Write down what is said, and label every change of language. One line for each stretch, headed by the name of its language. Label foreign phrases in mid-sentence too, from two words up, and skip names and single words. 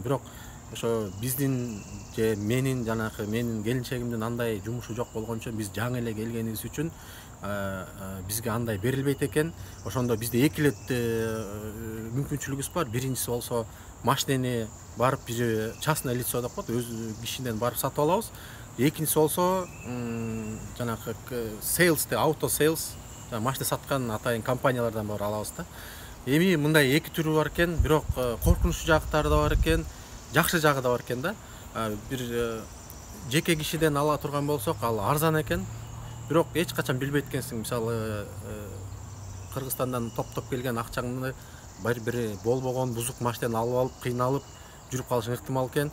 Kyrgyz: Бирок ошо биздин же менин келинчегимдин андай жумушу жок болгончо, биз жаңы эле келгенибиз үчүн бизге андай берилбейт экен. Ошондо бизде эки эле мүмкүнчүлүгүбүз бар. Биринчиси болсо машинени барып биз
Russian: частное лицо
Kyrgyz: деп коет, өз кишиден барып сатып алабыз. Экинчиси болсо жанагы
English: sales, auto sales,
Kyrgyz: машина саткан атайын компаниялардан барып алабыз да. Эми мындай эки түрү бар экен, бирок коркунучу жактары да бар экен, жакшы жагы да бар экен да. Бир жеке кишиден ала турган болсок, ал арзан экен. Бирок эч качан билбейт экенсиң, мисалы Кыргызстандан топтоп келген акчаңды бир болбогон бузук машинаны алып кыйналып жүрүп калышың ыктымал экен.